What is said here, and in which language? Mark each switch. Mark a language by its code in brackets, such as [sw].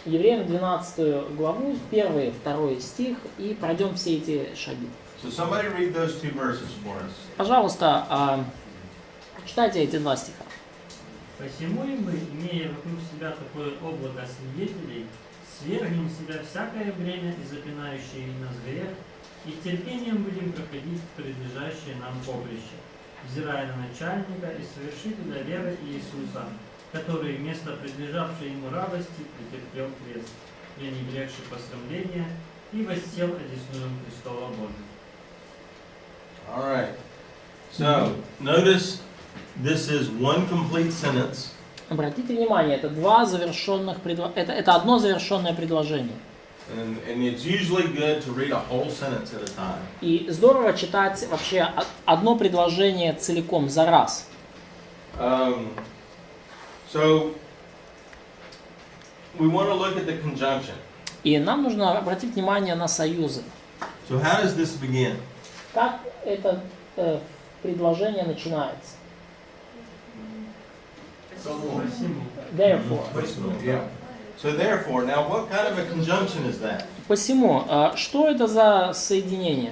[ru] Евреям 12 главу, 1 2 стих, и пройдем все эти шаги. [en] So somebody read those two verses for us. [ru] Пожалуйста, читайте эти два стиха. Посему и мы, имея вокруг себя такое облако свидетелей, свергнем с себя всякое бремя и запинающее нас грех, и терпением будем проходить предлежащее нам поприще, взирая на начальника и совершителя веры Иисуса, который вместо предлежавшей ему радости претерпел крест, пренебрегший посрамление, и воссел одесную престола Божия. [en] All right. So notice this is one complete sentence. [ru] Обратите внимание, это это одно завершенное предложение. [en] And it's usually good to read a whole sentence at a time. [ru] И здорово читать вообще одно предложение целиком за раз. [en] So we want to look at the conjunction. [ru] И нам нужно обратить внимание на союзы. [en] So how does this begin? [ru] Как это предложение начинается? Посему. [en] Therefore. Yeah. So therefore, now what kind of a conjunction is that? [ru] Посему, что это за соединение?